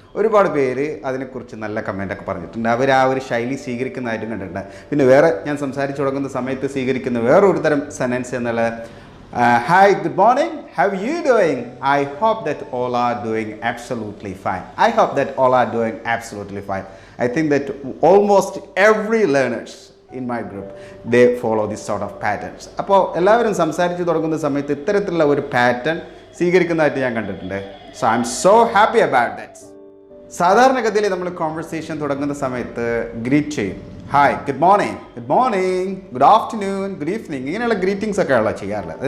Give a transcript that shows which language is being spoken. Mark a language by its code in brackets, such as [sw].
[ml] ഒരുപാട് പേര് അതിനെക്കുറിച്ച് നല്ല കമൻ്റൊക്കെ പറഞ്ഞിട്ടുണ്ട്. അവർ ആ ഒരു ശൈലി സ്വീകരിക്കുന്നതായിട്ടും കണ്ടിട്ടുണ്ട്. പിന്നെ വേറെ ഞാൻ സംസാരിച്ച് തുടങ്ങുന്ന സമയത്ത് സ്വീകരിക്കുന്ന വേറൊരു തരം സെൻറ്റൻസ് എന്നുള്ള [en] Hi good morning how are you doing, I hope that all are doing absolutely fine, I hope that all are doing absolutely fine. I think that almost every learners in my group, they follow this sort of patterns. [ml] അപ്പോൾ എല്ലാവരും സംസാരിച്ച് തുടങ്ങുന്ന സമയത്ത് ഇത്തരത്തിലുള്ള ഒരു pattern സ്വീകരിക്കുന്നതായിട്ട് ഞാൻ കണ്ടിട്ടുണ്ട്. [en] So I'm so happy about that. [ml] സാധാരണഗതിയിൽ നമ്മൾ കോൺവെർസേഷൻ തുടങ്ങുന്ന സമയത്ത് ഗ്രീറ്റ് ചെയ്യും. Hi good morning, good morning, good afternoon, good evening, ഇങ്ങനെയുള്ള ഗ്രീറ്റിംഗ്സ് ഒക്കെ ഉള്ള ചെയ്യാറുള്ളത്.